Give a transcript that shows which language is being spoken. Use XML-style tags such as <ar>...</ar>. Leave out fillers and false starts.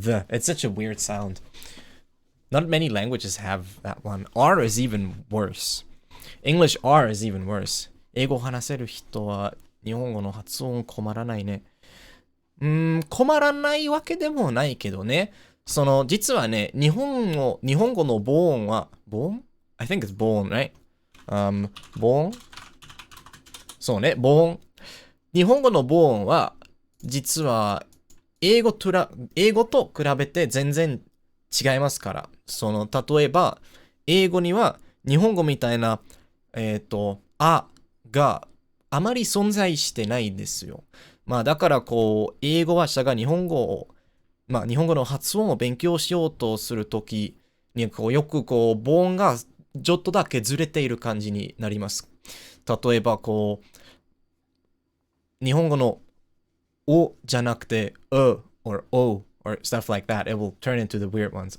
<en>It's such a weird sound. Not many languages have that one. R is even worse. English R is even worse.</en> <ja>英語を話せる人は日本語の発音困らないね。困らないわけでもないけどね。その実はね、日本語の母音は母音</ja> <en>I think it's</en> <ja>母音 right? 母音そうね、母音。日本語の母音は実は英語と比べて全然違いますから。その例えば英語には日本語みたいなあがあまり存在してないんですよ。まあだからこう英語話者が日本語の発音を勉強しようとするときにこうよくこう母音がちょっとだけずれている感じになります。例えばこう日本語のおじゃなくて</ja> <en>or o or stuff like that, it will turn into the weird ones.</en>